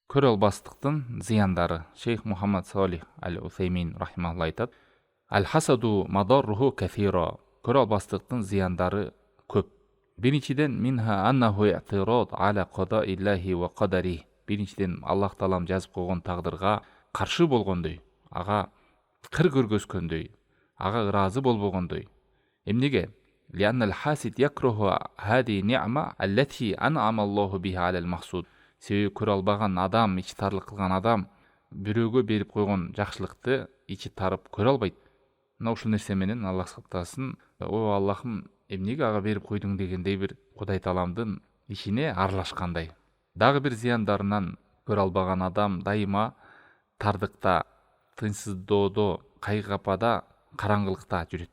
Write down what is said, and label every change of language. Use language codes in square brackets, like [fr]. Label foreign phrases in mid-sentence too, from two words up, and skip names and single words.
[ky] көрө албастыктын зыяндары. Шейх Мухаммад Салих аль-Усаймин рахимахулла айтат: [ar] الحسد مضاره كثيرة. [ky] Көрө албастыктын зыяндары көп. [ar] Биринчиден منها أنه اعتراض على قضاء الله وقدره. [ky] Биринчиден Аллах таалам жазып койгон тагдырга каршы болгондой, ага кыр көргөзгөндөй, ага ыраазы болбогондой. Эмнеге? [ar] لأن الحاسد يكره هذه النعمة التي أنعم الله بها على المحسود. [ky] Себеби көрө албаган адам, ичи тарлык кылган адам бирөөгө берип койгон жакшылыкты ичи тарып көрө албайт. Мына ушул нерсе менен Аллах сактасын, о Аллахым, эмнеге ага берип койдуң дегендей бир Кудай тааламдын ишине аралашкандай. Дагы бир зыяндарынан көрө албаган адам дайыма тардыкта, тынчсыздоодо, кайгы-капада, караңгылыкта жүрөт.